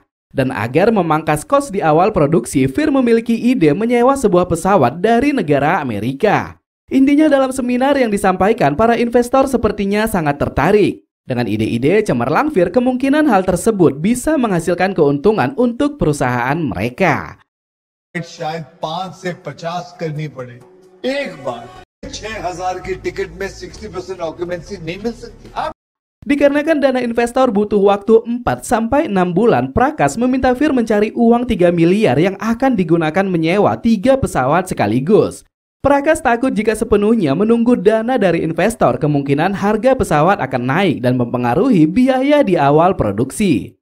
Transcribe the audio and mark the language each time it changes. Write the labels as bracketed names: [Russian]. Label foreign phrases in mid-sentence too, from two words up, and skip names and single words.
[Indonesian] Dan agar memangkas kos di awal produksi, Fir memiliki ide menyewa sebuah pesawat dari negara Amerika. Intinya dalam seminar yang disampaikan, para investor sepertinya sangat tertarik. Dengan ide-ide cemerlang Fir, kemungkinan hal tersebut bisa menghasilkan keuntungan untuk perusahaan mereka. [Hindi] शायद 5 से 50 करनी पड़े एक बार 6,000 की टिकट में 60% ऑक्यूपेंसी नहीं मिल सकती। [Indonesian] Dikarenakan dana investor butuh waktu 4-6 bulan, Prakas meminta Fir mencari uang 3 miliar yang akan digunakan menyewa 3 pesawat sekaligus. Prakas takut jika sepenuhnya menunggu dana dari investor, kemungkinan harga pesawat akan naik dan mempengaruhi biaya di awal produksi.